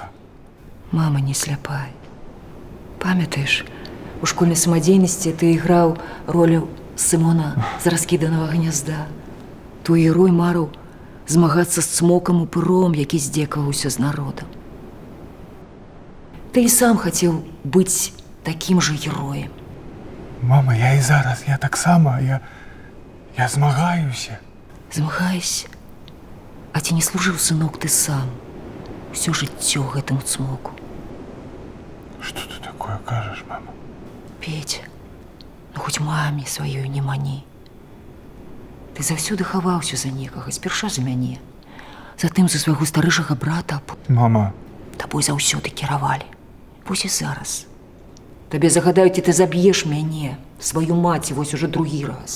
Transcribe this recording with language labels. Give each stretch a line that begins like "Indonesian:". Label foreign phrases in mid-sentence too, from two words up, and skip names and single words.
Belarusian: Мама не сляпая. Памятаеш, у школьнай самадзейнасці ты іграў ролю Сымона з раскіданага гнязда. Твой герой марыў змагацца з цмокам упыром, які здзекаваўся з народам.
Russian: Ты и сам хотел быть таким же героем.
Belarusian: Мама, я і зараз, я так само, я змагаюся. Змагайся. А ці не служил, сынок, ты сам. Все жыццё гэтаму цмоку.
Russian: Что ты такое кажешь, мама?
Belarusian: Петя, ну хоць маме сваёй не мані. Ты заўсёды хаваўся за некага, спярша за мяне. Затым за свайго старэйшага брата. Мама. Табой заўсёды кіравалі. Вось і зараз. Табе загадаюць, і ты заб'еш мяне, сваю маці, вось уже другі раз.